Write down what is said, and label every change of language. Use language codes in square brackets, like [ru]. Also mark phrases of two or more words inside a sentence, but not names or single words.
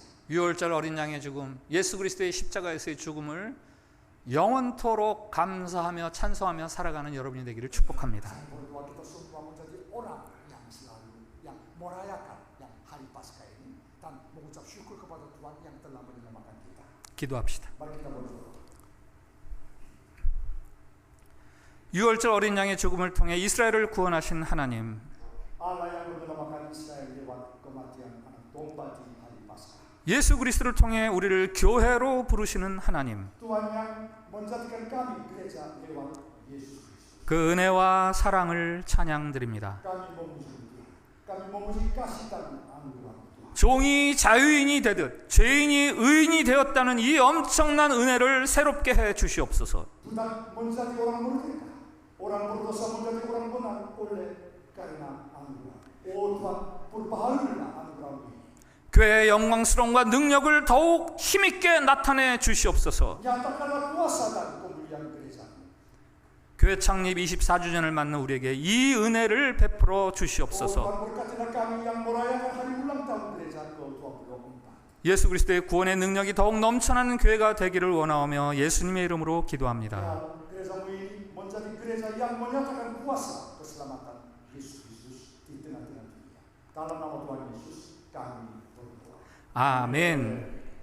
[ko] 유월절 어린 양의 죽음, 예수 그리스도의 십자가에서의 죽음을 영원토록 감사하며 찬송하며 살아가는 여러분이 되기를 축복합니다. [id] Saya berdoa kita semua menjadi orang yang selalu yang merayakan yang hari Paskah ini dan mengucap syukur kepada Tuhan yang telah menyelamatkan kita. [ko] 기도합시다. [id] Mari kita berdoa. [ko] 유월절 어린 양의 죽음을 통해 이스라엘을 구원하신 하나님, [id] Allah yang menyelamatkan Israel lewat kematian anak domba di hari Paskah. [ko] 예수 그리스도를 통해 우리를 교회로 부르시는 하나님, [id] Tuhan yang menjadikan kami gereja lewat Yesus Kristus. [ko] 그 은혜와 사랑을 찬양드립니다. [id] Kami memuji Tuhan. Kami memuji kasih dan anugerah Tuhan. [ko] 종이 자유인이 되듯 죄인이 의인이 되었다는 이 엄청난 은혜를 새롭게 해 주시옵소서. [id] Tuhan menjadi orang merdeka. Orang berdosa menjadi orang benar oleh karena anugerah. Oh Tuhan, perbaharuilah anugerah ini. [ko] 교회의 영광스러움과 능력을 더욱 힘있게 나타내 주시옵소서. [id] Nyatakanlah kuasa dan kemuliaan gereja. [ko] 교회 창립 24주년을 맞는 우리에게 이 은혜를 베풀어 Oh 주시옵소서. [id] Tuhan, berkatilah kami yang merayakan hari ulang tahun gereja ke-24. [ko] 예수 그리스도의 구원의 능력이 더욱 넘쳐나는 교회가 되기를 원하오며 예수님의 이름으로 기도합니다. [id] Dan gerejamu ini menjadi gereja yang menyatakan kuasa keselamatan Yesus Kristus di tengah-tengah dunia. Dalam nama Tuhan Yesus kami berdoa. [ko] 아멘.